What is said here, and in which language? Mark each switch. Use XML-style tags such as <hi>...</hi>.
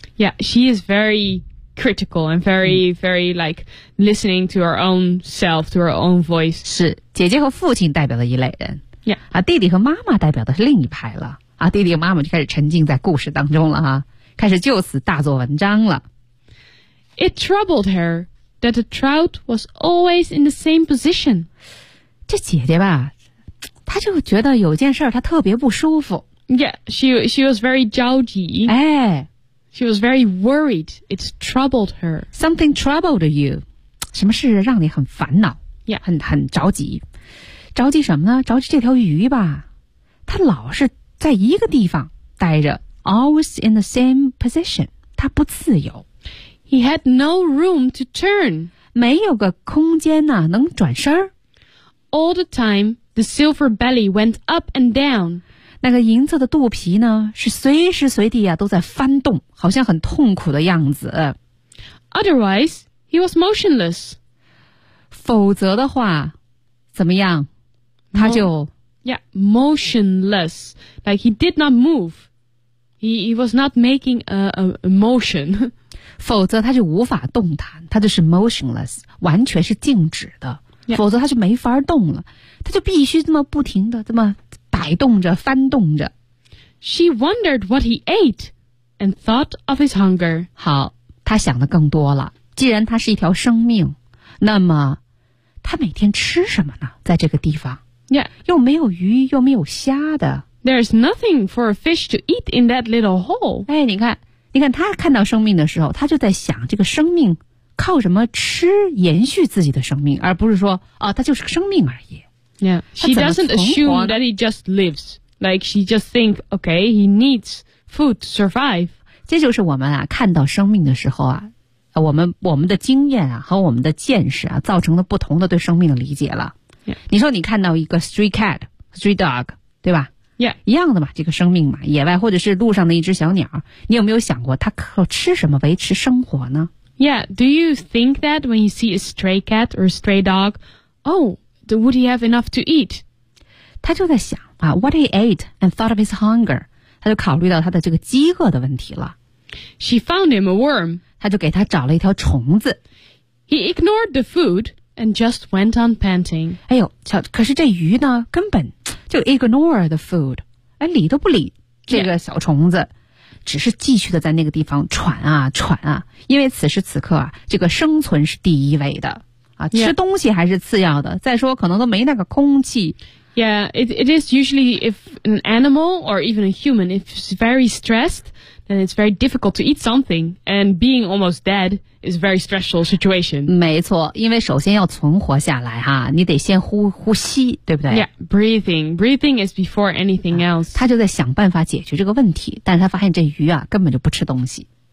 <en>Yeah, she is very critical and very, very like listening to her own self, to her own voice.</en> <zh>是，姐姐和父亲代表的一类人。</zh> <en>Yeah.</en> <zh>啊，弟弟和妈妈代表的是另一派了。啊，弟弟和妈妈就开始沉浸在故事当中了哈，开始就此大做文章了。</zh> <en>It troubled her that the trout was always in the same position.</en> <zh>这姐姐吧，她就觉得有件事她特别不舒服。</zh> <en>Yeah, she was very</en> <zh>着急。哎。</zh> <en>She was very worried. It troubled her. Something troubled you.</en> <zh>什么事让你很烦恼。</zh> <en>Yeah.</en> <zh>很着急。着急什么呢？着急这条鱼吧。她老是在一个地方待着 ，</zh> <en>always in the same position，</en> <zh>他不自由。</zh> <en>He had no room to turn，</en> <zh>没有个空间呐、啊，能转身。</zh> <en>All the time, the silver belly went up and down，</en> <zh>那个银色的肚皮呢，是随时随地啊都在翻动，好像很痛苦的样子。</zh> <en>Otherwise, he was motionless，</en> <zh>否则的话，怎么样，他就。</zh> <en>Yeah, motionless. Like he did not move. He was not making a motion.</en> <zh>否则他就无法动弹，他就是 motionless， 完全是静止的。</zh> <en>Yeah.</en> <zh>否则他就没法动了，他就必须这么不停的这么摆动着、翻动着。</zh> <en>She wondered what he ate, and thought of his hunger.</en> <zh>好，他想的更多了。既然他是一条生命，那么他每天吃什么呢？在这个地方</zh> <en>，Yeah，</en> <zh>又没有鱼，又没有虾的。</zh> <en>There's nothing for a fish to eat in that little hole。</en> <zh>哎，你看，你看，他看到生命的时候，他就在想这个生命靠什么吃延续自己的生命，而不是说啊，他就是个生命而已。</zh> <en>Yeah， she doesn't assume that he just lives. Like she just thinks, okay, he needs food to survive.</en> <zh>这就是我们啊看到生命的时候啊，我们的经验啊和我们的见识啊，造成了不同的对生命的理解了。</zh> <en>Yeah.</en> <zh>你说你看到一个</zh> <en>stray cat, stray dog,</en> <zh>对吧？</zh> <en>Yeah，</en> <zh>一样的嘛，这个生命嘛，野外或者是路上的一只小鸟，你有没有想过它靠吃什么维持生活呢？</zh> <en>Yeah, do you think that when you see a stray cat or a stray dog, would he have enough to eat?</en> <zh>他就在想啊</zh> <en>what he ate and thought of his hunger.</en> <zh>他就考虑到他的这个饥饿的问题了。</zh> <en>She found him a worm.</en> <zh>他就给他找了一条虫子。</zh> <en>He ignored the food and just went on panting.</en> <zh>哎呦，瞧，可是这鱼呢，根本就</zh> <en>ignore the food.</en> <zh>哎，理都不理这个小虫子。</zh> <en>Yeah.</en> <zh>只是继续的在那个地方喘啊喘啊，因为此时此刻啊，这个生存是第一位的啊，</zh> <en>yeah.</en> <zh>吃东西还是次要的，再说可能都没那个空气。</zh> <en>Yeah, it is usually if an animal or even a human if it's very stressed, then it's very difficult to eat something, and being almost dead is a very stressful situation.</en> <zh>没错，因为首先要存活下来哈，你得先呼吸，对不对？</zh> <en>Yeah, breathing is before anything else.</en> <zh>他就在想办法解决这个问题，但是他发现这鱼啊根本就不吃东西。</zh>